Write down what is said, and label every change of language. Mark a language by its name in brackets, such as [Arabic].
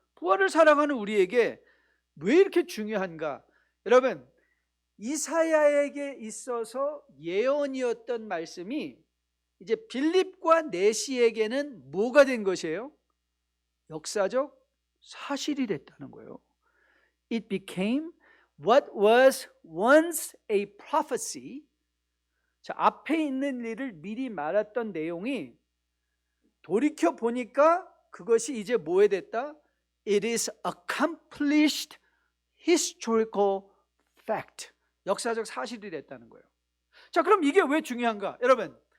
[Korean] 부활을 사랑하는 우리에게 왜 이렇게 중요한가? 여러분, 이사야에게 있어서 예언이었던 말씀이 이제 빌립과 내시에게는 뭐가 된 것이에요? 역사적 사실이 됐다는 거예요. [English] It became what was once a prophecy. [Korean] 자, 앞에 있는 일을 미리 말했던 내용이 돌이켜 보니까 그것이 이제 뭐에 됐다? [English] It is accomplished historical fact. [Korean] 역사적 사실이 됐다는 거예요. 자, 그럼 이게 왜 중요한가? 여러분,